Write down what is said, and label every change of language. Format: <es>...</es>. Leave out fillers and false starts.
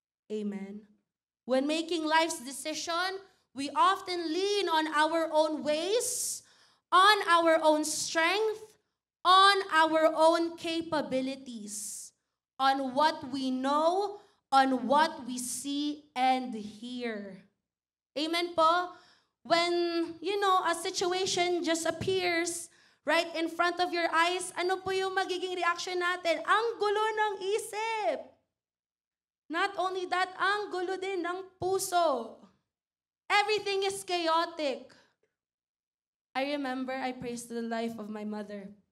<en>Amen? When making life's decision, we often lean on our own ways, on our own strength, on our own capabilities, on what we know, on what we see and hear. Amen po? When, a situation just appears right in front of your eyes,</en> <tl>ano po yung magiging reaction natin? Ang gulo ng isip.</tl> <en>Not only that,</en> <tl>ang gulo din ng puso.</tl> <en>Everything is chaotic. I remember I praised the life of my mother.</en>